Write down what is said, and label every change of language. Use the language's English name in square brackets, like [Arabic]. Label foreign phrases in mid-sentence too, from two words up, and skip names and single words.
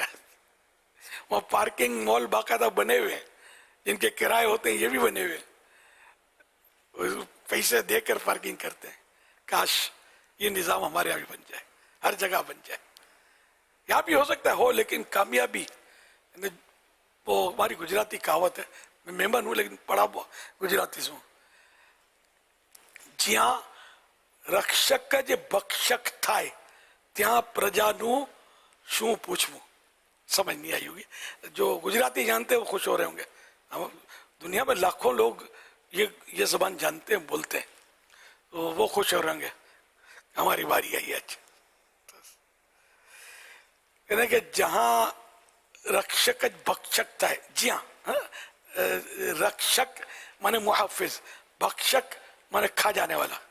[Urdu] وہ پارکنگ مال باقاعدہ بنے ہوئے ہیں جن کے کرائے ہوتے ہیں, یہ بھی بنے ہوئے ہیں, پیسے دے کر پارکنگ کرتے ہیں. کاش یہ نظام ہمارے یہاں بھی بن جائے, ہر جگہ بن جائے. یہاں بھی ہو سکتا ہے ہو, لیکن کامیابی وہ ہماری گجراتی کہاوت ہے, میں مہمان ہوں لیکن پڑھا گجراتی سے ہوں. [Gujarati] જ્યાં રક્ષક જ ભક્ષક થાય ત્યાં પ્રજાનું શું પૂછવું. [Urdu] سمجھ نہیں آئی ہوگی. جو گجراتی جانتے ہیں وہ خوش ہو رہے ہوں گے. دنیا میں لاکھوں لوگ یہ زبان جانتے ہیں, بولتے ہیں, تو وہ خوش ہو رہے ہوں گے ہماری باری آئی آج. یعنی کہ جہاں رکشک بخشک تھا, جی ہاں, رکشک مانے محافظ, بخشک مانے کھا جانے والا.